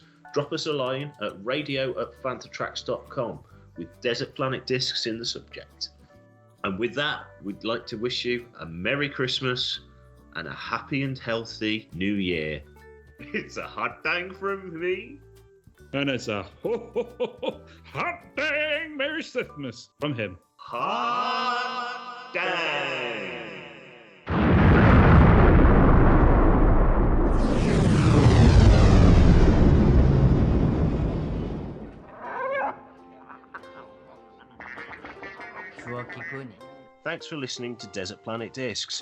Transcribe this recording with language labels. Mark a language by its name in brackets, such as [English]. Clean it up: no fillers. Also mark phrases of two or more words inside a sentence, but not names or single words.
[English] Drop us a line at radio@fantatracks.com with Desert Planet Discs in the subject. And with that, we'd like to wish you a Merry Christmas and a happy and healthy New Year. It's a hot dang from me. And it's a ho ho ho ho hot dang Merry Christmas from him. Hot dang. Thanks for listening to Desert Planet Discs.